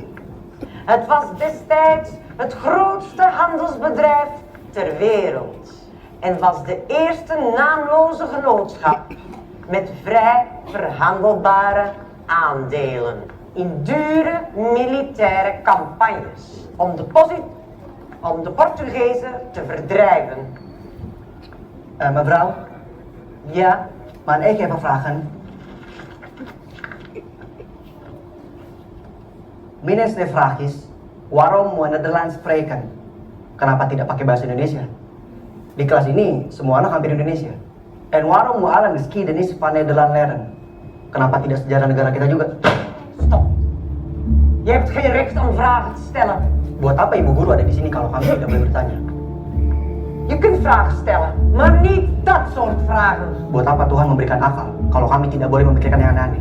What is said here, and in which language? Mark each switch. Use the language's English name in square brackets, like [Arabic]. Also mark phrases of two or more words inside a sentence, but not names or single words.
[Dutch] Het was destijds het grootste handelsbedrijf ter wereld en was de eerste naamloze genootschap met vrij verhandelbare aandelen in dure militaire campagnes om de Portugezen te verdrijven. Mevrouw, Ja, mag ik even vragen? Mijn eerste vraag is, waarom mau Nederlands spreken? [Indonesian] Kenapa tidak pakai bahasa Indonesia? Di kelas ini, semua anak hampir Indonesia. [Dutch] En waarom mau alle geschiedenis van Nederland leren? [Indonesian] Kenapa tidak sejarah negara kita juga? [Dutch] stop. Je hebt geen recht om vragen te stellen. [Indonesian] Buat apa ibu guru ada di sini kalau kami tidak boleh bertanya? [Dutch] Je kunt vragen stellen, maar niet dat soort vragen. [Indonesian] Buat apa Tuhan memberikan akal kalau kami tidak boleh memikirkan yang aneh-aneh?